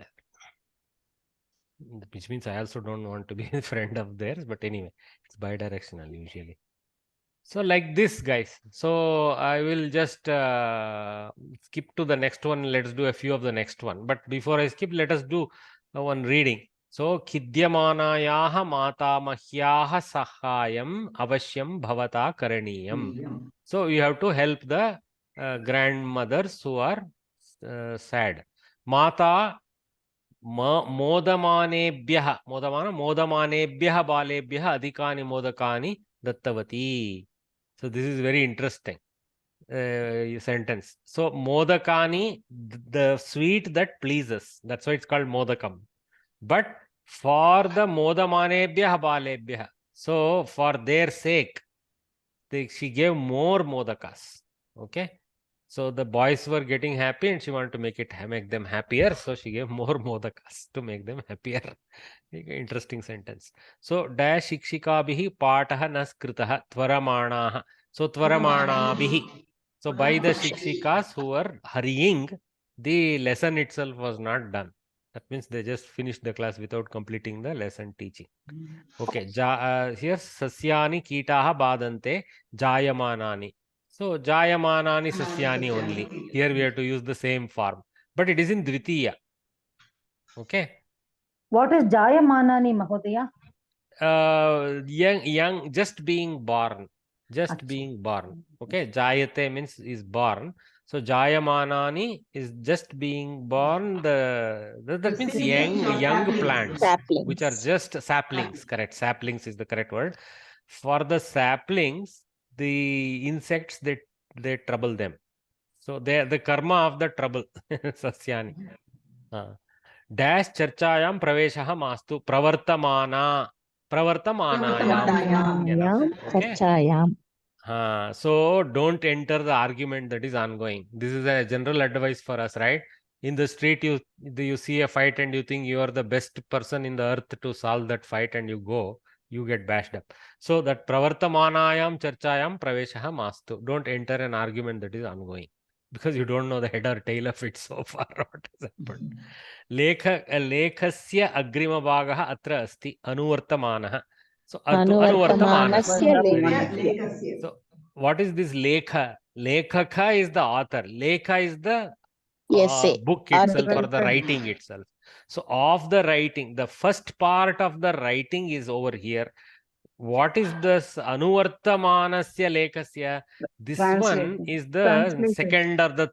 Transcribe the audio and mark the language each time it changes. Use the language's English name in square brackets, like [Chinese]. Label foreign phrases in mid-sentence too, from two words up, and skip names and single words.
[English] Which means I also don't want to be a friend of theirs, but anyway, it's bidirectional usually. So like this, guys. So I will just skip to the next one. Let's do a few of the next one. But before I skip, let us do one reading. [Sanskrit] So खिद्यमानायाः मातामह्याः साहाय्यम् अवश्यम् भवता करणीयम्. [English] So you have to help the grandmothers who are sad. [Sanskrit] माता मोदमानेभ्यः बालेभ्यः अधिकानि मोदकानि दत्तवती. [English] So this is very interesting sentence. So modakani, the sweet that pleases. That's why it's called modakam. But for the [Sanskrit] मोदमानेभ्यः बालेभ्यः, [English] so for their sake, she gave more modakas. Okay. So the boys were getting happy and she wanted to make them happier. So she gave more modakas to make them happier. Interesting sentence. So dash [Sanskrit] शिक्षिकाभिः पाठः नस्कृतः त्वरमाणाः. [English] So tvaramanabihi. So by the shikshikas who were hurrying, the lesson itself was not done. That means they just finished the class without completing the lesson teaching. Okay, here [Sanskrit] सस्यानि कीटाः बाधन्ते जायमानानि. So जायमानानि सस्यानि only. [English] Here we have to use the same form, but it is in dvitiya. Okay. What is [Sanskrit] जायमानानि, महोदय? [English] Young, just being born. Just Achha. being born. Okay, jayate means is born. So jayamanani is just being born. That means young plants, Saplings. which are just saplings. Correct. Saplings is the correct word. For the saplings, the insects they trouble them. So they are the karma of the trouble. Sasyani. [Sanskrit] Dash चर्चायाम् प्रवेशः मास्तु प्रवर्तमाना. Pravartamanayam. [English] Enough. Okay. Charchayam. So don't enter the argument that is ongoing. This is a general advice for us, right? In the street, you see a fight and you think you are the best person in the earth to solve that fight, and you get bashed up. So that [Sanskrit] प्रवर्तमानायाम् चर्चायाम् प्रवेशः मास्तु. [English] Don't enter an argument that is ongoing, because you don't know the head or tail of it so far. What has happened? [Sanskrit] लेखस्य अग्रिमभागः अत्र अस्ति अनुवर्तमानः. [English] So Anuvartamanasya Very lekasya. good. So what is this lekha? Lekhaka is the author. Lekha is the Essay. book itself Article. or the writing itself. So of the writing, the first part of the writing is over here. What is this [Sanskrit] अनुवर्तमानस्य लेखस्य? [English] This one is the second or the